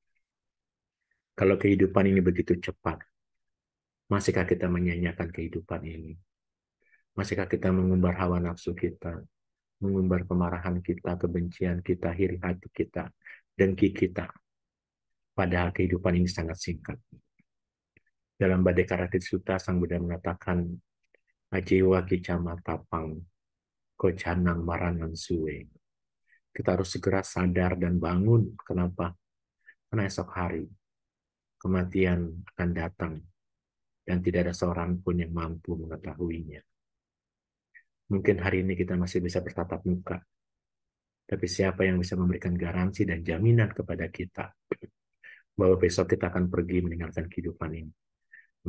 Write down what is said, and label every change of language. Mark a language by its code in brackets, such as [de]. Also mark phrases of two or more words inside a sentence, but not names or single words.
[id] Kalau kehidupan ini begitu cepat, masihkah kita menyanyiakan kehidupan ini? Masihkah kita mengumbar hawa nafsu kita, mengumbar kemarahan kita, kebencian kita, iri hati kita, dengki kita? Padahal kehidupan ini sangat singkat. Dalam Badekara Sutta, Sang Buddha mengatakan, [pi] Ajiwa kicama tapang, kocanang maranan suwe. [id] Kita harus segera sadar dan bangun. Kenapa? Karena esok hari kematian akan datang dan tidak ada seorang pun yang mampu mengetahuinya. Mungkin hari ini kita masih bisa bertatap muka, tapi siapa yang bisa memberikan garansi dan jaminan kepada kita bahwa besok kita akan pergi meninggalkan kehidupan ini?